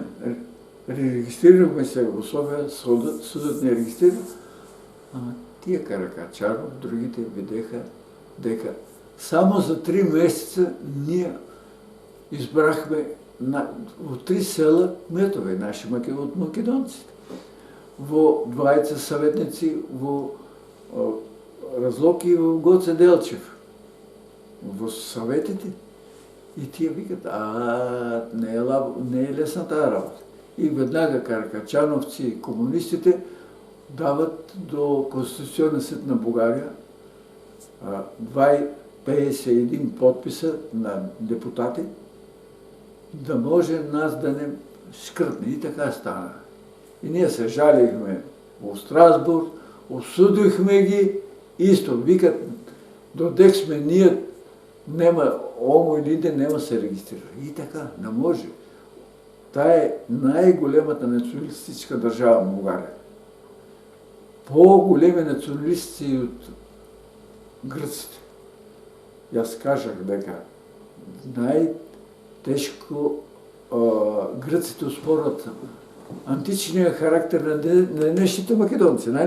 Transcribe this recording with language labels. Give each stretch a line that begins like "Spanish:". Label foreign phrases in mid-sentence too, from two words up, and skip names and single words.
Bulgarian: Регистрирахме се в София, съдът не регистрира. Ама тия Каракачанов, другите видеха дека само за 3 месеца ние избрахме в 3 села кметове наши от македонците.
Macedonian: Во двајца съветници во Разлог и во Гоце Делчев. Во съветите.
Bulgarian: И тия викат, не е лесна тази работа. И веднага каракачановци и комунистите дават до Конституционния съд на България 51 подписа на депутати, да може нас да не скрътне. И така стана. И ние се жалихме в Страсбург,
Macedonian: осудихме ги, исто викат, додек сме ние, нема ОМО или да нема се регистрира.
Bulgarian: И така, не може. Та е най-големата националистическа държава в България. По-големи националисти от гръците. И аз кажах дека най-тежко гръците оспорват античния характер на днешните македонци, нали?